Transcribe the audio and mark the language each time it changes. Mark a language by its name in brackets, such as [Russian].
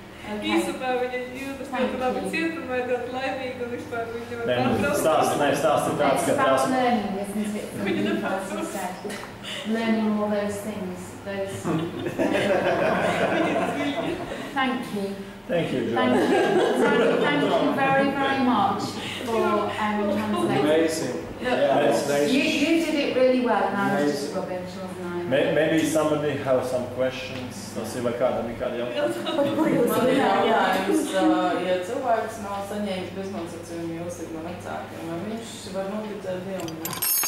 [Latvian] Īsumā viņa jūtas ļoti labi cietumā, ļoti laimīga un vispār viņa var [English] It's about learning, isn't it? From you, as you said. Learning all those things. Thank you. Thank you, John. Thank you very, very much for translating. Amazing. Look, you did it really well, and I was just rubbish, wasn't I? Maybe somebody have some questions. [Latvian] Vai kādam ir kādi jautājumi? Man ir jautājums, ja cilvēks nav saņēmis beznosacījumu jūsīt no vecākiem, vai viņš var noticēt Dievam?